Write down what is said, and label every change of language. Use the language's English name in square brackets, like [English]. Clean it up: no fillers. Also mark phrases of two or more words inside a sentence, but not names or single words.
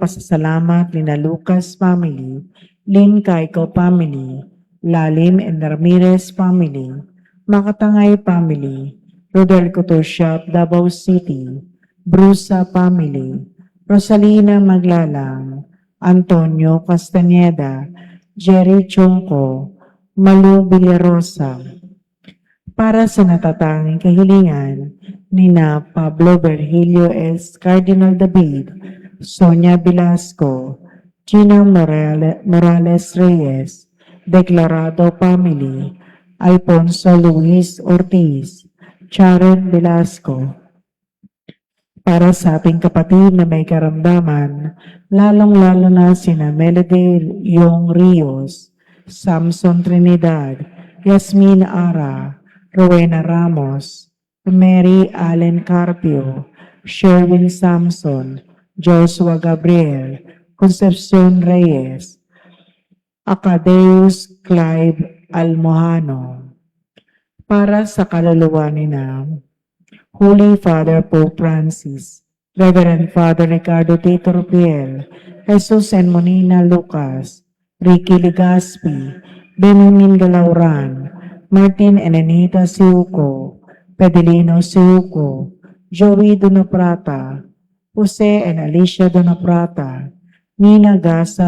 [Filipino] pasasalamat ni Lucas family, Lynn Caico family, Lalim and Ramirez family, Makatangay family, Rodel Couture Shop, Davao City, Brusa family, Rosalina Maglalang, Antonio Castañeda, Jerry Chonco, Malu Villarosa, para sa natatanging kahilingan ni na Pablo Virgilio S. Cardinal David, Sonia Velasco, Gina Morales Reyes, Declarado Family, Alfonso Luis Ortiz, Sharon Velasco. Para sa ating kapatid na may karamdaman, lalong-lalo na sina Melody Yung Rios, Samson Trinidad, Yasmin Ara, Rowena Ramos, Mary Allen Carpio, Sherwin Samson, Joshua Gabriel, Concepcion Reyes, Acadeus Clive Almohano. Para sa kaluluwa ni na Holy Father Pope Francis, Reverend Father Ricardo Tito Rupiel, Jesus and Monina Lucas, Ricky Legaspi, Benjamin Galauran, Martin and Anita Siuco, Pedelino Siuco, Joey Donaprata, Jose and Alicia Donaprata, Nina Gasa